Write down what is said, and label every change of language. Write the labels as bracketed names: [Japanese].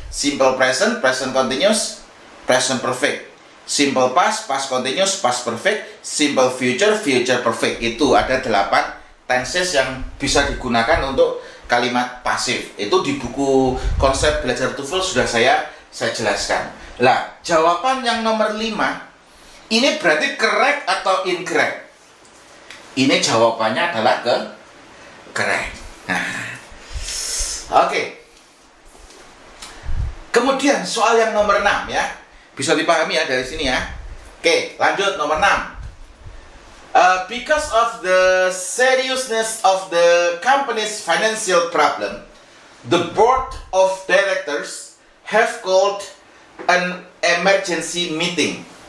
[English] Simple present, present continuous, present perfect. Simple past, past continuous, past perfect. Simple future, future perfect. [Indonesian] Itu ada 8 tenses yang bisa digunakan untuk kalimat pasif. Itu di buku konsep belajar TOEFL sudah saya jelaskan. Lah, jawaban yang nomor 5 ini berarti correct atau incorrect? Ini jawabannya adalah correct. Nah, oke. Kemudian soal yang nomor 6 ya. Bisa dipahami ya dari sini ya. Oke, lanjut nomor 6. [English] Because of the seriousness of the company's financial problem, the board of directors have called an emergency meeting.